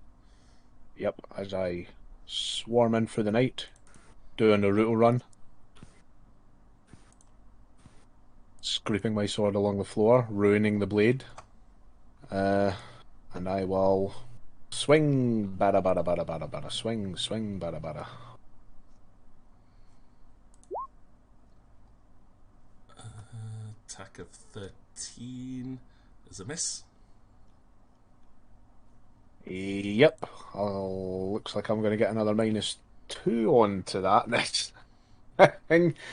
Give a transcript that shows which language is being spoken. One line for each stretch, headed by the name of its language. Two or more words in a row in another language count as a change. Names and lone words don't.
English: Yep, as I swarm in through the night, doing a rootle run. Scraping my sword along the floor, ruining the blade. And I will swing, bada bada bada bada bada, swing, swing, bada bada. Attack of 13 is a miss. Yep, looks like I'm going to get another -2 onto that next thing.